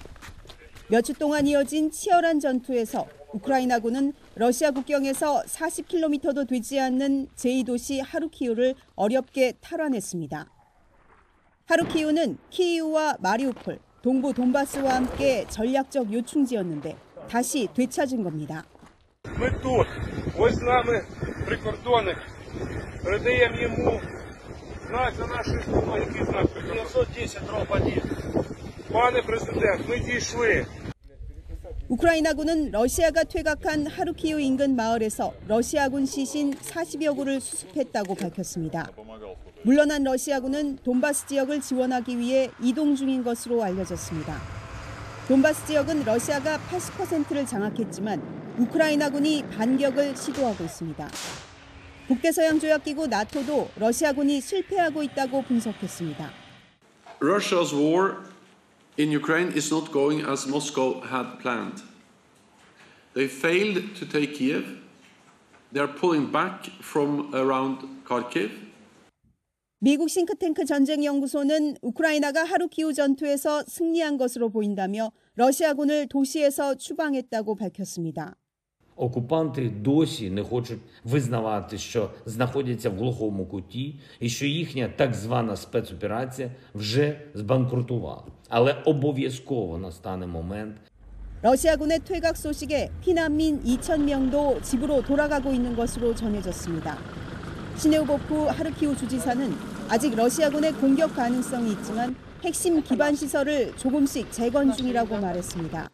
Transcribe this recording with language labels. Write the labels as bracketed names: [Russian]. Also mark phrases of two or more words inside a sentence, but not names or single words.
[Korean] 몇 주 동안 이어진 치열한 전투에서 우크라이나군은 러시아 국경에서 40km도 되지 않는 제2도시 하루키우를 어렵게 탈환했습니다. 하루키우는 키이우와 마리우폴, 동부 돈바스와 함께 전략적 요충지였는데 다시 되찾은 겁니다. [Ukrainian] Ми тут, ось з нами прикордонник, передаємо йому знак за нашою спиною, який знак 910-1. Пане президент, ми дійшли. [Korean] 우크라이나군은 러시아가 퇴각한 하루키우 인근 마을에서 러시아군 시신 40여 구를 수습했다고 밝혔습니다. 물러난 러시아군은 돈바스 지역을 지원하기 위해 이동 중인 것으로 알려졌습니다. 돈바스 지역은 러시아가 80%를 장악했지만 우크라이나군이 반격을 시도하고 있습니다. 북대서양조약기구 나토도 러시아군이 실패하고 있다고 분석했습니다. [English] Russia's war in Ukraine is not going as Moscow had planned. They failed to take Kiev. They are pulling back from around Kharkiv. [Korean] 미국 싱크탱크 전쟁연구소는 우크라이나가 하루키우 전투에서 승리한 것으로 보인다며 러시아군을 도시에서 추방했다고 밝혔습니다. [Ukrainian] Окупанти досі не хочуть визнавати, що знаходяться в глухому куті і що їхня так звана спецоперація вже збанкрутувала. Але обов'язково настане момент. [Korean] 러시아군의 퇴각 소식에 피난민 2,000명도 집으로 돌아가고 있는 것으로 전해졌습니다. 시네우보프 하르키우 주지사는 아직 러시아군의 공격 가능성이 있지만 핵심 기반 시설을 조금씩 재건 중이라고 말했습니다.